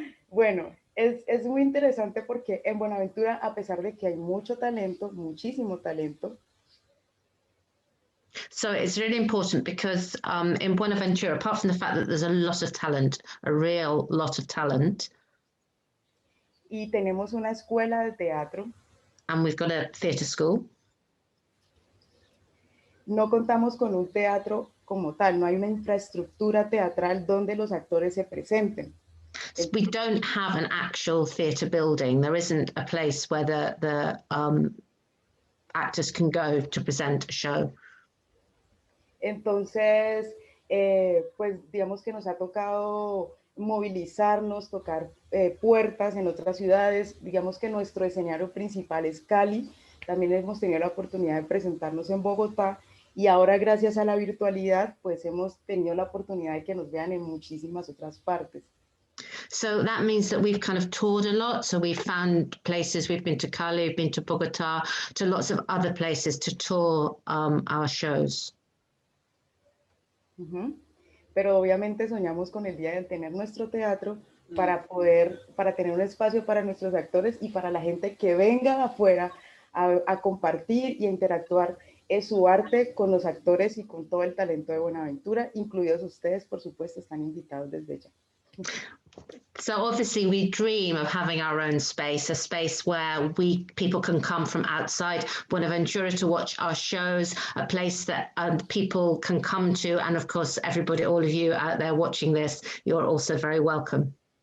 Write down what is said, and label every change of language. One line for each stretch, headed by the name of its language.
Spanish: Bueno, es muy interesante porque en Buenaventura, a pesar de que hay mucho talento, muchísimo talento.
English: So it's really important because in Buenaventura, apart from the fact that there's a lot of talent, a real lot of talent.
Spanish: Y tenemos una escuela de teatro.
English: And we've got a theatre school.
Spanish: No contamos con un teatro como tal, no hay una infraestructura teatral donde los actores se presenten.
English: We don't have an actual theatre building. There isn't a place where the actors can go to present a show.
Spanish: Entonces, pues digamos que nos ha tocado movilizarnos, tocar puertas en otras ciudades. Digamos que nuestro escenario principal es Cali. También hemos tenido la oportunidad de presentarnos en Bogotá. Y ahora, gracias a la virtualidad, pues hemos tenido la oportunidad de que nos vean en muchísimas otras partes.
English: So that means that we've kind of toured a lot. So we've found places, we've been to Cali, we've been to Bogotá, to lots of other places to tour our shows. Uh-huh.
Spanish: Pero obviamente soñamos con el día de tener nuestro teatro para tener un espacio para nuestros actores y para la gente que venga afuera a compartir y a interactuar su arte con los actores y con todo el talento de Buenaventura, incluidos ustedes, por supuesto, están invitados desde ya.
English: So obviously we dream of having our own space, a space where people can come from outside Buenaventura to watch our shows, a place that people can come to. And of course, everybody, all of you out there watching this, you're also very welcome.